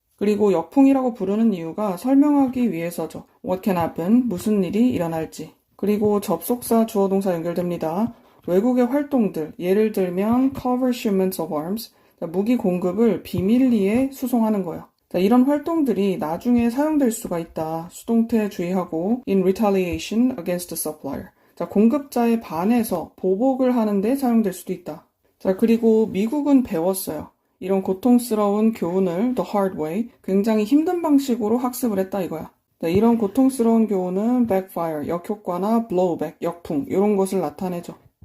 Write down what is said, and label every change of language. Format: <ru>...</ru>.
<ko>그리고 역풍이라고 부르는 이유가 설명하기 위해서죠.</ko> <en>What can happen?</en> <ko>무슨 일이 일어날지. 그리고 접속사 주어동사 연결됩니다. 외국의 활동들, 예를 들면</ko> <en>cover shipments of arms,</en> <ko>무기 공급을 비밀리에 수송하는 거예요. 자, 이런 활동들이 나중에 사용될 수가 있다. 수동태 주의하고</ko> <en>in retaliation against the supplier.</en> <ko>자, 공급자에 반해서 보복을 하는데 사용될 수도 있다. 자, 그리고 미국은 배웠어요. 이런 고통스러운 교훈을</ko> <en>the hard way,</en> <ko>굉장히 힘든 방식으로 학습을 했다 이거야. 자, 이런 고통스러운 교훈은 backfire, 역효과나 blowback, 역풍 이런 것을 나타내죠.</ko>